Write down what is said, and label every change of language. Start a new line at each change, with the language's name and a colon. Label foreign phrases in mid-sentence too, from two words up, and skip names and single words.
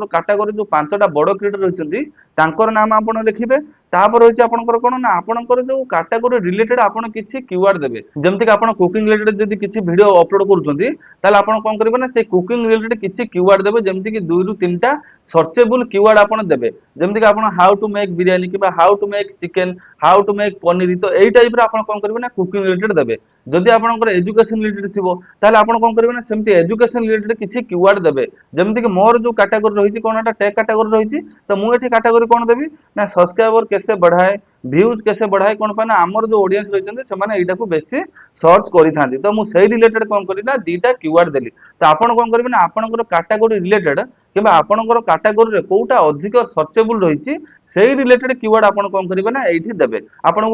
Odia: କ୍ୟାଟେଗୋରି ଯେ ପାଞ୍ଚଟା ବଡ଼ କ୍ରିଏଟର ରହିଛନ୍ତି ତାଙ୍କର ନାମ ଆପଣ ଲେଖିବେ ତାପରେ ହେଉଛି ଆପଣଙ୍କର କଣ ନା ଆପଣଙ୍କର ଯେ
English: category related
Odia: ଆପଣ କିଛି କୀୱାର୍ଡ ଦେବେ ଯେମିତି କି ଆପଣ
English: cooking related
Odia: ଯଦି କିଛି
English: video upload
Odia: କରୁଛନ୍ତି ତାହାଲେ ଆପଣ କଣ କରିବେ ନା ସେ
English: cooking related
Odia: किछि କୀୱାର୍ଡ ଦେବେ ଯେମିତି କି 2 ରୁ 3 ଟା
English: searchable keyword
Odia: ଆପଣ ଦେବେ ଯେମିତି କି ଆପଣ
English: how to make biryani
Odia: किबा
English: how to make chicken how to make paneer
Odia: ତ ଏଇ ଟାଇପ ରେ ଆପଣ କଣ କରିବେ ନା
English: cooking related
Odia: ଦେବେ ଯଦି ଆପଣଙ୍କର
English: education related
Odia: ଥିବ ତାହାଲେ ଆପଣ କଣ କରିବେ ନା ସେମିତି
English: education related
Odia: କିଛି କୀୱାର୍ଡ ଦେବେ ଯେମିତି କି ମୋର ଯେ କ୍ୟାଟେଗୋରି ରହିଛି କେଉଁଟା
English: tech category
Odia: ରହିଛି ତ ମୁଁ ଏଠି କ୍ୟାଟେଗୋରି କଣ ଦେବି ନା
Hindi: सब्सक्राइबर कैसे बढ़ाए व्यूज कैसे बढ़ाए
Odia: କଣ ପାନା ହମର ଯେ ଅଡିଏନ୍ସ ରହିଛନ୍ତି ସେ ମାନେ ଏଇଟା କୁ ବେଶୀ ସର୍ଚ୍ଚ କରି ଥାନ୍ତି ତ ମୁଁ ସେହି ରିଲେଟେଡ କଣ କରି ନା ଦିଇଟା କୀୱାର୍ଡ ଦେଲି ତ ଆପଣ କଣ କରିବେ ନା ଆପଣଙ୍କର
English: category related
Odia: କିମ୍ବା ଆପଣଙ୍କର କ୍ୟାଟେଗୋରି ରେ କେଉଁଟା ଅଧିକ ସର୍ଚ୍ଚେବଲ ରହିଛି ସେହି
English: related keyword
Odia: ଆପଣ କଣ କରିବେ ନା ଏଠି ଦେବେ ଆପଣ କୁ